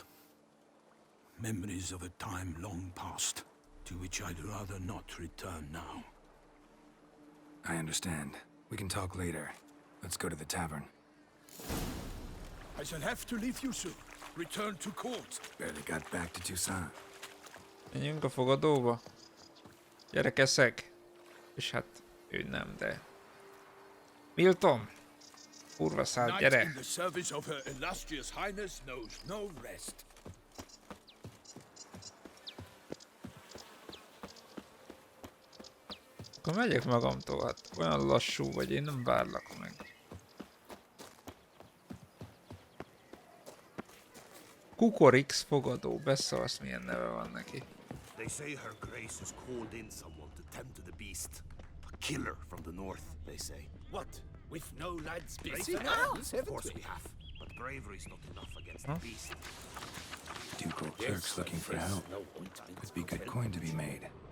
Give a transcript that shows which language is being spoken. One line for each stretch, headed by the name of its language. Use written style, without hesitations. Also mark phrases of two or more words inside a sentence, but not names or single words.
English: Memories of a time long past, to which I'd rather not return now. I understand. We can talk later. Let's go to the tavern. I shall have to leave you soon. Return to court. Barely got back to Tucson.
Hungarian: Menjünk a fogadóba. Gyere, keszeg. És hát ő nem, de... Milton! Kurva szállt,
English: Knight
Hungarian: gyere!
English: in the service of her illustrious highness knows no rest.
Hungarian: Akkor megyek magamtól, hát olyan lassú vagy, én nem várlak meg. Kukorix fogadó, beszarsz, milyen neve van neki.
English: They say her grace has called in someone to tend to the beast. A killer from the north, they say. What? With no lads Brave enough? Of course we have. But bravery's not enough against the beast. Ducal clerks looking for help. Could be good coin to be made.